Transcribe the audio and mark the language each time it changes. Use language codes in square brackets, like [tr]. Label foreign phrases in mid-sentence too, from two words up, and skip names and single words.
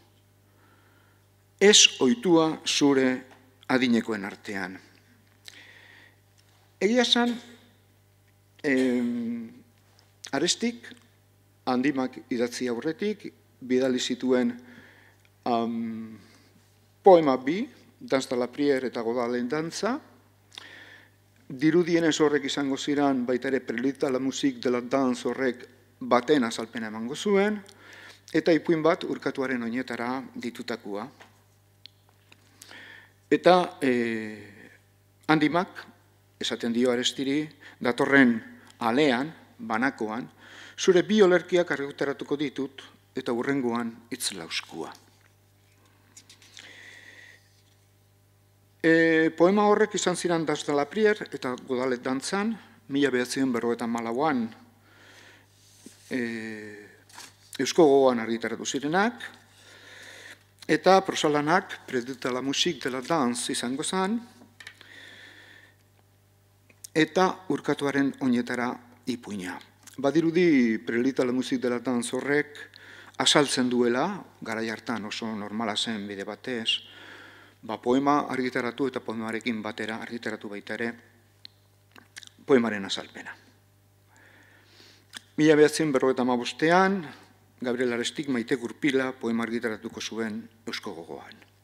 [eu] Ez ohitua zure adinekoen artean. Egia esan, Arestik, Andimak idatzi aurretik, bidali zituen poema bi, Danz de la Prière eta Godalen dantza, dirudienez horrek izango ziren, baita ere Prelude à la musique de la danse horrek baten azalpena emango zuen, eta ipuin bat urkatuaren oinetara ditutakoa. Eta Andimak, esaten dio Arestiri, datorren alean, banakoan, zure bi olerkiak argitaratuko ditut, eta hurrengoan hitz lauskua. Poema horrek izan ziren Danz de la Prière eta Godalet dantzan, 1954an Eusko Gogoan argitaratu zirenak, eta prosalanak Prelude à la musique de la danse izango zen, eta urkatuaren oinetara ipuina. Badirudi Prelude à la musique de la danse horrek azaltzen duela, garai hartan oso normala zen bide batez, poema argitaratu eta poemarekin batera argitaratu baita ere poemaren azalpena. 1955an, Gabriel Arestik Maite Gurpila poema argitaratuko zuen Eusko Gogoan.